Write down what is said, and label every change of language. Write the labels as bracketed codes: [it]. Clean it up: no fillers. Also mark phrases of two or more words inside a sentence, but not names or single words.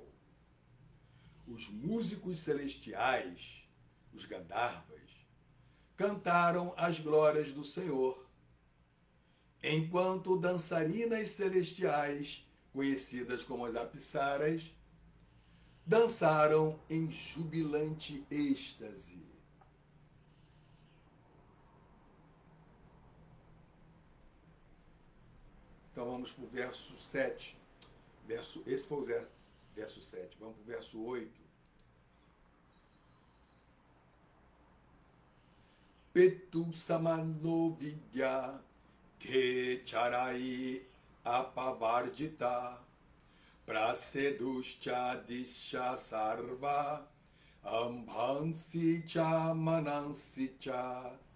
[pt] Os músicos celestiais, os Gandharvas, cantaram as glórias do Senhor, enquanto dançarinas celestiais, conhecidas como as apsaras, dançaram em jubilante êxtase. Então vamos para o verso 7. Esse foi o verso 7. Vamos para o verso 8. [sa] पेतु समनो विद्या के चरै अपवर्दित प्रसेदुश्च दिश सर्व अम्भांसि च मनांसि च.